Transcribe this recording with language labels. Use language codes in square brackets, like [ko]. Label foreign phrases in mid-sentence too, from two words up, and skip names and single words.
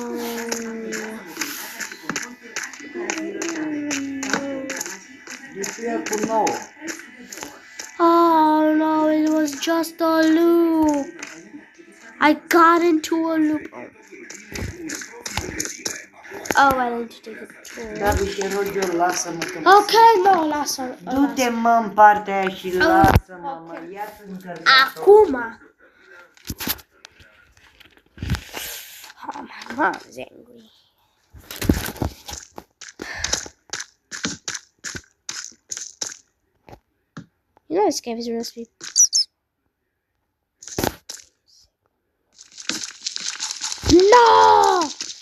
[en] Oh no, it was just a loop. I got into a loop. Oh, I need to take a tour. [ro] David, te rog eu, lasă-mă că... Ok, no, lasă-mă. Du-te, mă, în partea aia și lasă-mă, mă. Ia-ți încărcatul. Acum. [en] Oh, my mom's angry. You know this game is real sweet. No!